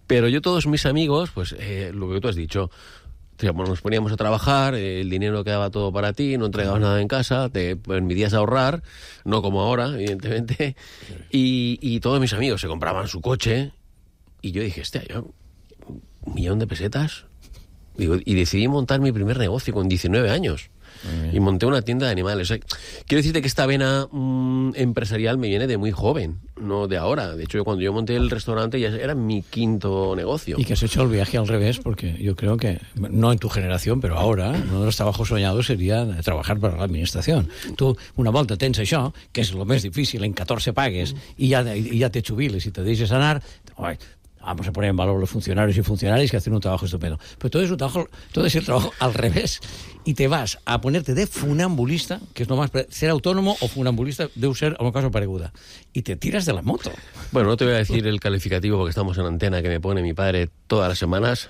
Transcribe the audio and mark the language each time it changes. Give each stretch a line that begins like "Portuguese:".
Spanish: Pero yo todos mis amigos, pues lo que tú has dicho... Bueno, nos poníamos a trabajar, el dinero quedaba todo para ti, no entregabas nada en casa, te permitías ahorrar, no como ahora, evidentemente, y todos mis amigos se compraban su coche, y yo dije, hostia, yo, 1,000,000 de pesetas, y decidí montar mi primer negocio con 19 años, y monté una tienda de animales. O sea, quiero decirte que esta vena empresarial me viene de muy joven, no de ahora. De hecho, cuando yo monté el restaurante ya era mi quinto negocio. Y que has hecho el viaje al revés, porque yo creo que, no en tu generación, pero ahora, uno de los trabajos soñados sería trabajar para la administración.
Catalan: Tú, una volta tens això, que és el més difícil, en 14 pagues, i ja te jubiles i te deixes anar...
Spanish: Oi, vamos a poner en valor los funcionarios y funcionarias que hacen un trabajo estupendo. Pero todo es un trabajo, todo es el trabajo al revés. Y te vas a ponerte de funambulista, que es lo más... Ser autónomo o funambulista debe ser, en un caso, pareguda. Y te tiras de la moto. Bueno, no te voy a decir el calificativo porque estamos en antena que me pone mi padre todas las semanas.